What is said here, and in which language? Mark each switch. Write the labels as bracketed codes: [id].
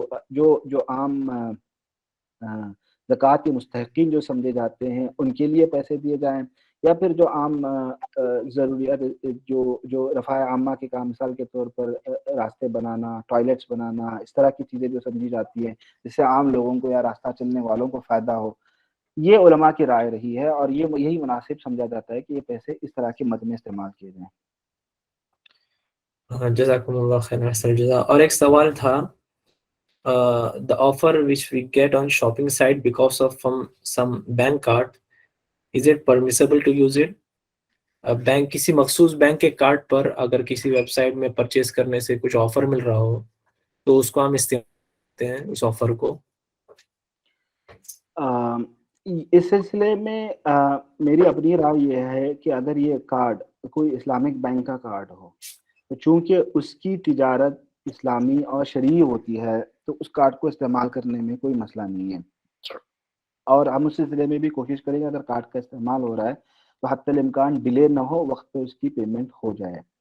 [ur] جو عام زکوٰۃ کے مستحقین جو سمجھے جاتے ہیں ان کے لیے پیسے دیے جائیں، یا پھر جو عام ضروریات جو رفاع عامہ کے کام، مثال کے طور پر راستے بنانا، ٹوائلٹس بنانا، اس طرح کی چیزیں جو سمجھی جاتی ہیں جس سے عام لوگوں کو یا راستہ چلنے والوں کو فائدہ ہو، یہ علماء کی رائے رہی ہے اور یہی مناسب سمجھا جاتا ہے کہ یہ پیسے اس طرح کے مد میں استعمال کیے جائیں. جزاکم اللہ خیر، احسن الجزاء. اور ایک سوال تھا، [en] the offer which we get on shopping site because of some bank card, is it permissible to use it? [ur] Bank کسی مخصوص بینک کے کارڈ پر اگر کسی ویب سائٹ میں پرچیز کرنے سے کچھ آفر مل رہا ہو تو اس کو ہم استعمال کرتے ہیں اس آفر کو. اس سلسلے میں میری اپنی رائے یہ ہے کہ اگر یہ کارڈ کوئی اسلامک بینک کا کارڈ ہو تو چونکہ اس کی تجارت اسلامی اور شرعی ہوتی ہے تو اس کارڈ کو استعمال کرنے میں کوئی مسئلہ نہیں ہے، اور ہم اس سلسلے میں بھی کوشش کریں گے اگر کارڈ کا استعمال ہو رہا ہے تو حتی الامکان ڈیلے نہ ہو، وقت پہ اس کی پیمنٹ ہو جائے.